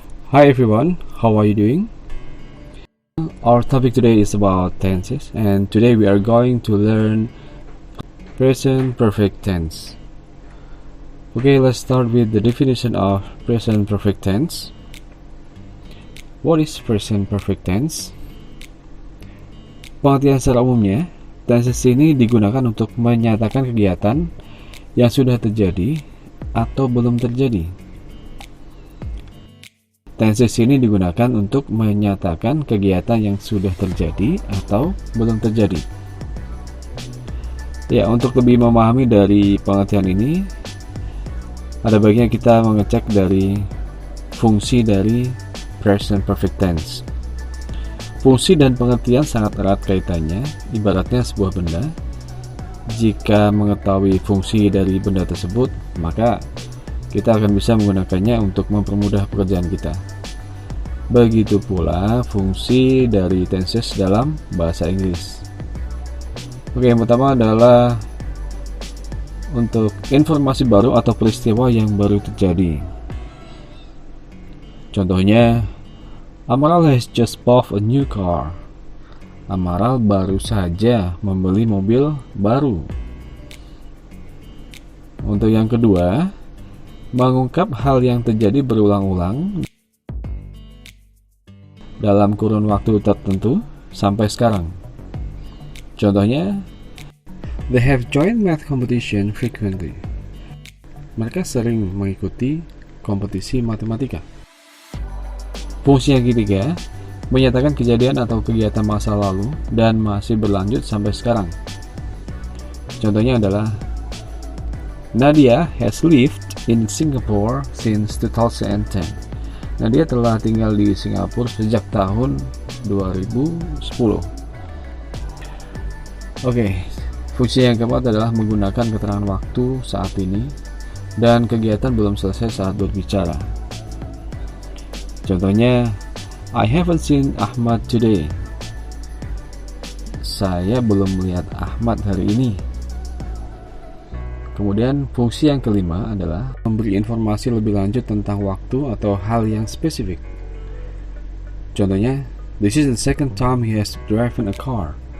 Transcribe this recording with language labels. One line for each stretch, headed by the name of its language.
English: Hi everyone, how are you doing? Our topic today is about tenses, and today we are going to learn present perfect tense. Okay, let's start with the definition of present perfect tense. What is present perfect tense?
Indonesian: Pengertian secara umumnya, tenses ini digunakan untuk menyatakan kegiatan yang sudah terjadi atau belum terjadi. Tenses ini digunakan untuk menyatakan kegiatan yang sudah terjadi atau belum terjadi. Ya, untuk lebih memahami dari pengertian ini, ada baiknya kita mengecek dari fungsi dari present perfect tense. Fungsi dan pengertian sangat erat kaitannya, ibaratnya sebuah benda. Jika mengetahui fungsi dari benda tersebut, maka kita akan bisa menggunakannya untuk mempermudah pekerjaan kita. Begitu pula fungsi dari tenses dalam bahasa Inggris. Oke, yang pertama adalah untuk informasi baru atau peristiwa yang baru terjadi. Contohnya,
English: Amaral has just bought a new car.
Indonesian: Amaral baru saja membeli mobil baru. Untuk yang kedua, mengungkap hal yang terjadi berulang-ulang dalam kurun waktu tertentu sampai sekarang. Contohnya,
English: they have joined math competition frequently.
Indonesian: Mereka sering mengikuti kompetisi matematika. Fungsi yang ketiga, menyatakan kejadian atau kegiatan masa lalu dan masih berlanjut sampai sekarang. Contohnya adalah
English: Nadia has lived in Singapore since 2010.
Indonesian: Nadia telah tinggal di Singapura sejak tahun 2010. Oke, fungsi yang keempat adalah menggunakan keterangan waktu saat ini dan kegiatan belum selesai saat berbicara. Contohnya,
English: I haven't seen Ahmad today.
Indonesian: Saya belum melihat Ahmad hari ini. Kemudian fungsi yang kelima adalah memberi informasi lebih lanjut tentang waktu atau hal yang spesifik. Contohnya,
English: this is the second time he has driven a car.